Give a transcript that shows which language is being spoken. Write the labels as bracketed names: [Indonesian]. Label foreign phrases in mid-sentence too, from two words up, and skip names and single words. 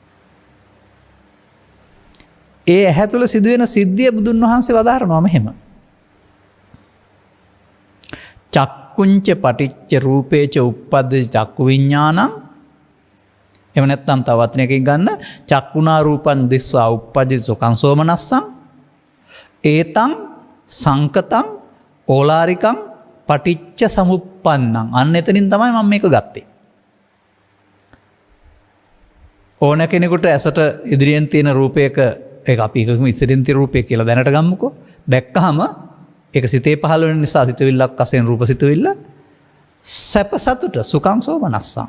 [Sinhala] ඒ ඇහැ තුළ සිදුවෙන සිද්ධිය බුදුන් වහන්සේ වදාරනවා මෙහෙම. [Pali] චක්කුංච පටිච්ච රූපේච උප්පද්දති චක්කු විඥානං. [Sinhala] එහෙම නැත්නම් තව වචනයකින් ගන්න [Pali] චක්කුණා රූපං දිස්වා උප්පද්දති සුඛං සෝමනස්සං. ඒතං සංකතං ඕලාරිකං පටිච්ච සමුප්පන්නං. [Sinhala] අන්න එතනින් තමයි මම මේක ගත්තේ. ඕන කෙනෙකුට ඇසට ඉදිරියෙන් තියෙන රූපයක ඒ අපි එකම ඉතිරින් තියෙන රූපය කියලා දැනට ගම්මුකෝ. දැක්කහම ඒක සිතේ පහළ වෙන නිසා සිතවිල්ලක් වශයෙන් රූප සිතවිල්ල සැප සතුට [Pali] සුඛං සෝමනස්සං.